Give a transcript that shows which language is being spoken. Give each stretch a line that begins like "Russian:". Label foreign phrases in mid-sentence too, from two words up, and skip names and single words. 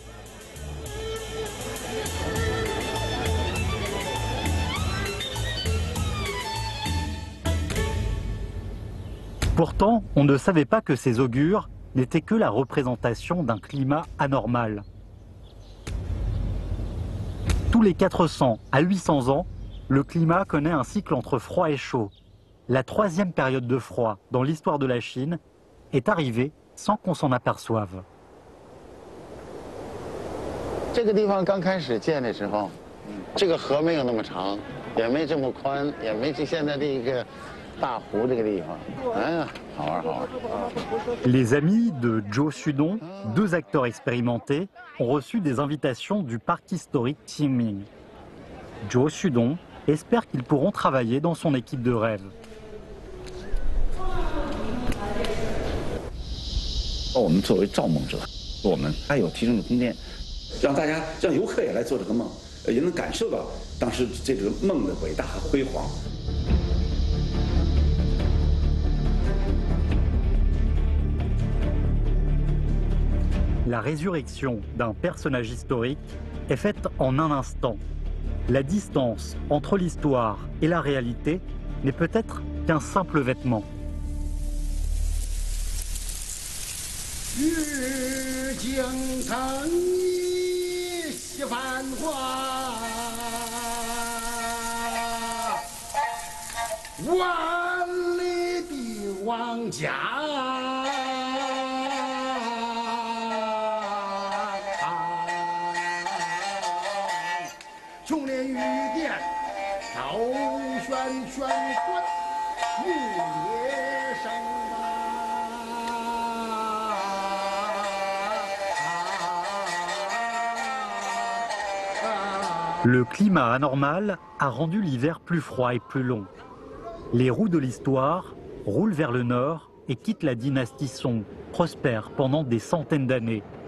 French: Pourtant, on ne savait pas que ces augures n'étaient que la représentation d'un climat anormal. Tous les 400 à 800 ans, le climat connaît un cycle entre froid et chaud. La troisième période de froid dans l'histoire de la Chine est arrivée sans qu'on s'en aperçoive.
Chinese: 这个地方刚开始建的时候，这个河没有那么长，也没这么宽，也没现在这个大湖这个地方。哎呀，好玩好玩。
French: Les amis de Zhou Xudong, deux acteurs expérimentés, ont reçu des invitations du parc historique Qingming. Zhou Xudong espère qu'ils pourront travailler dans son équipe de rêve.
Chinese: 我们作为造梦者，我们还有提升的空间，让大家让游客也来做这个梦，也能感受到当时这个梦的伟大和辉煌。
French: La résurrection d'un personnage historique est faite en un instant. La distance entre l'histoire et la réalité n'est peut-être qu'un simple vêtement.
Chinese: 玉京城一夕繁华，万里的王家。琼林玉殿，赵玄玄关，木叶生
French: Le climat anormal a rendu l'hiver plus froid et plus long. Les roues de l'histoire roulent vers le nord et quittent la dynastie Song, prospère pendant des centaines d'années.